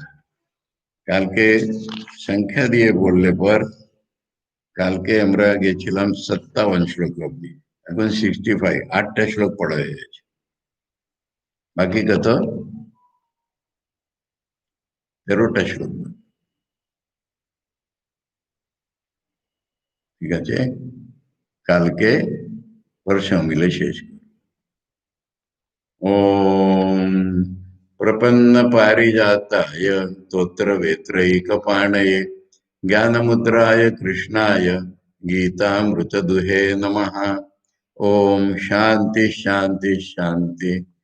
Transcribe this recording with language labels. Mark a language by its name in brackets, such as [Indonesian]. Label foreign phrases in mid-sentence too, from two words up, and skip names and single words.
[Bangla] কালকে সংখ্যা দিয়ে বললে পর, কালকে আমরা গেছিলাম 57 শ্লোক অব্দি, এখন 65, 8টা শ্লোক পড়া হয়ে গেছে। বাকি কত? 13টা শ্লোক। ঠিক আছে, কালকে পরশু মিলে শেষ। [Sanskrit] ओम प्रपन्न पारिजाताय तोत्र वेत्रैकपाणये ज्ञानमुद्राय कृष्णाय गीतामृतदुहे नमः। ओम शांति शांति शांति।